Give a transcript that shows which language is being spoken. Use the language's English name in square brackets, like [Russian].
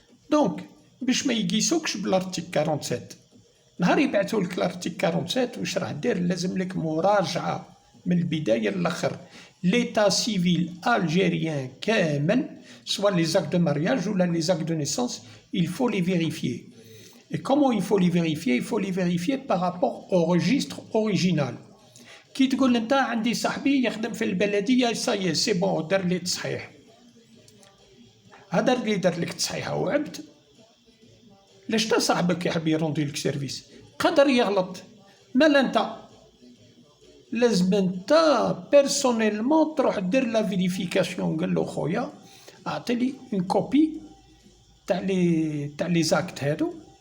[Arabic] دونك باش ما يقيسوكش بالارتيكل 47، نهار يبعثوا لك الارتيكل 47 واش راح دير؟ لازم لك مراجعه من البدايه للاخر، [French] l'état civil algérien [Arabic] كامل، [French] soit les actes de mariage ou les actes de naissance, il faut les vérifier. Et comment il faut les vérifier? Il faut les vérifier par rapport au registre original. [Arabic] كي تقول انت عندي صاحبي يخدم في البلديه [French] ساي سي بون [Arabic] دار لي تصحيح، هذا اللي دار لك تصحيحه وعبد، لاش تا صاحبك يحب يروندي لك سيرفيس قدر يغلط، مالا انت لازم انت [French] بيرسونيلمون [Arabic] تروح دير [French] لا فيريفيكاسيون، [Arabic] قال له خويا اعطيني [French] اون كوبي [Arabic] تاع لي زاكت هادو.